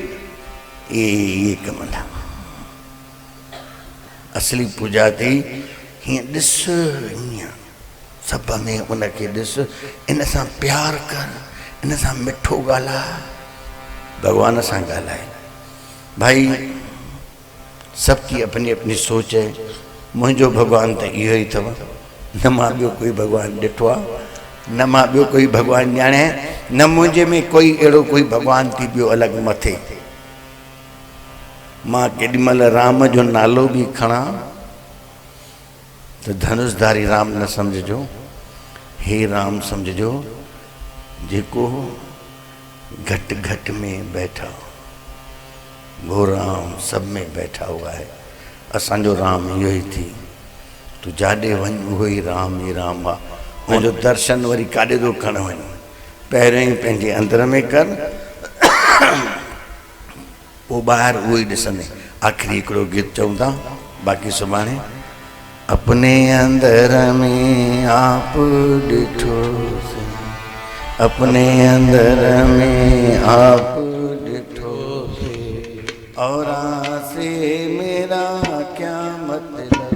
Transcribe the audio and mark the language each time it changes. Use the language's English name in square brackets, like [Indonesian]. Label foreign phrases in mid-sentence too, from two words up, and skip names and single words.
[Sindhi] इहे कम था। असली पूजा थी हीअं ॾिस हीअं सभ में उनखे ॾिस इन सां प्यार कर इन सां मिठो ॻाल्हाए भॻवान सां ॻाल्हाए। [Hindi] भाई सबकी अपनी अपनी सोच है। [Sindhi] मुझो भगवान तो इहो ही अथव, न मां ॿियो कोई भगवान ॾिठो आहे, न मां ॿियो कोई भगवान ॼाणे, न मुझे में कोई अहिड़ो कोई भगवान थी ॿियो अलॻि मथे। मां केॾीमहिल राम जो नालो भी खणा तो धनुषधारी राम न समझो, हे राम समझो, जेको घट घट में बैठा, [Hindi] वो राम सब में बैठा हुआ है। [Sindhi] असांजो राम इहो ही थी, तू जाॾे वञ उहो ही राम आहे। उनजो दर्शन वरी काॾे थो खण वञ, पहिरियों ही पंहिंजे अंदर में कर, वो ॿाहिरि उहो ही ॾिसंदे। आख़िरी हिकिड़ो गीत चऊं था, बाक़ी सुभाणे। [Hindi] अपने अंदर में आप ॾिठोसीं, अपने अंदर में आप ॾिठोसीं, और से मेरा क्या मतलब,